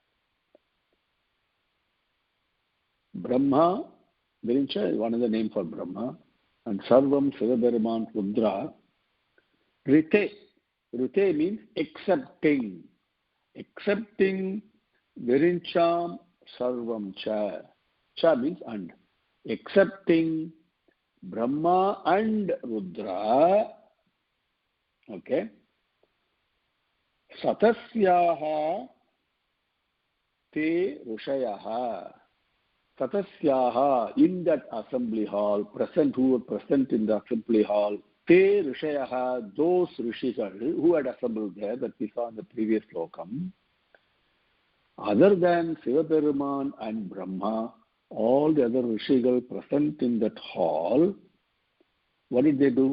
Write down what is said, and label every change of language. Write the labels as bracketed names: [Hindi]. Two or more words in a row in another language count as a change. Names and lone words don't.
[English] Brahma, Virincha is one of the name for Brahma, and Sarvam Sivaberuman Rudra. Rite means accepting. Accepting [Sanskrit] विरिञ्चं सर्वं च. [English] Cha means and. Accepting Brahma and Rudra. Okay. [Sanskrit] सदस्याः ते ऋषयः. Satasyaha, [English] in that assembly hall, who were present in the assembly hall, [Sanskrit] ते ऋषयः, [English] those Rishikal who had assembled there that we saw in the previous lokam, other than Sivaperuman and Brahma, all the other Rishikal present in that hall, what did they do?